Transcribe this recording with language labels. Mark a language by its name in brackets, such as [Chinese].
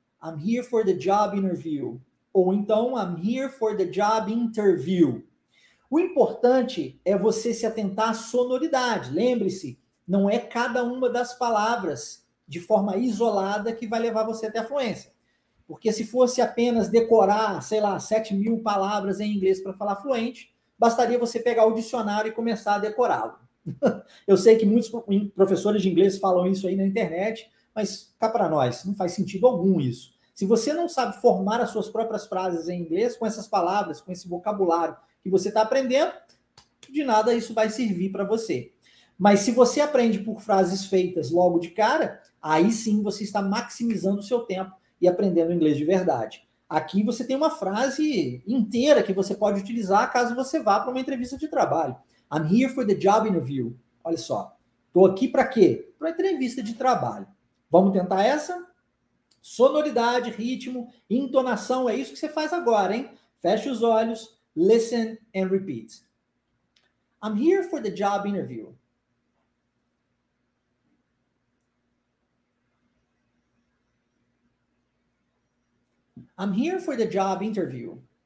[English] I'm here for the job interview. [Portuguese] Ou então, [English] I'm here for the job interview. [Portuguese] O importante é você se atentar à sonoridade. Lembre-se, não é cada uma das palavras de forma isolada que vai levar você até a fluência. Porque se fosse apenas decorar, sei lá, 7.000 palavras em inglês para falar fluente, bastaria você pegar o dicionário e começar a decorá-lo. Eu sei que muitos professores de inglês falam isso aí na internet, mas cá para nós, não faz sentido algum isso. Se você não sabe formar as suas próprias frases em inglês com essas palavras, com esse vocabulário que você está aprendendo, de nada isso vai servir para você. Mas se você aprende por frases feitas logo de cara, aí sim você está maximizando o seu tempo e aprendendo inglês de verdade. Aqui você tem uma frase inteira que você pode utilizar caso você vá para uma entrevista de trabalho. [English] I'm here for the job interview. [Portuguese] Olha só, estou aqui para quê? Para entrevista de trabalho. Vamos tentar essa? Sonoridade, ritmo, entonação, é isso que você faz agora, hein? Feche os olhos, [English] listen and repeat. I'm here for the job interview. I'm here for the job interview.